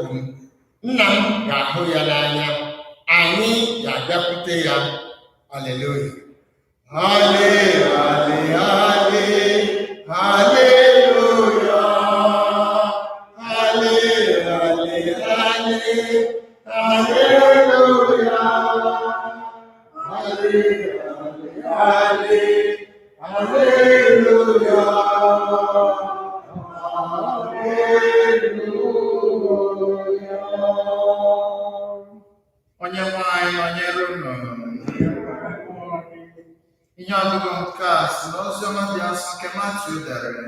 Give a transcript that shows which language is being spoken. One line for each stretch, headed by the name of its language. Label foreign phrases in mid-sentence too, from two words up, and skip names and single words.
Igbo: Nna m ga-ahụ ya n'anya. Anyị anyị ga-abịakwute ya. Haleluya. Hale, hale, hale, haleluya. Hale, hale, hale, haleluya. Hale, hale, hale, haleluya. Onye nwe anyị nọnyere unu. Ihe ọgụgụ nke a si n'oziọma dị nsọ nke Matiu dere.